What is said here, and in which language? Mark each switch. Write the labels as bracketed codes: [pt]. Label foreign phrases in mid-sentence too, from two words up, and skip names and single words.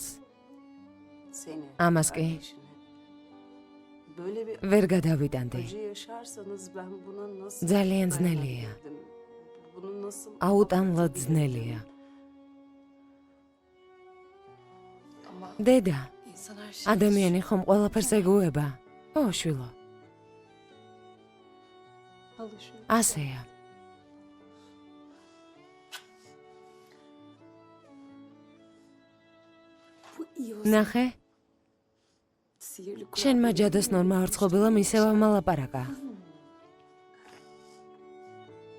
[ka] ამას კი ვერ გადავიტანდი. ძალიან ძნელია. აუტანლად ძნელია. დედა, [tr] İnsan her şey. [ka] ადამიანი ხომ ყველაფერს ეგუება? ო, შვილო. ასეა. ნახე, შენმა ჯადოსნორმა ორ ცხობილამ ისევ ამალაპარაკა.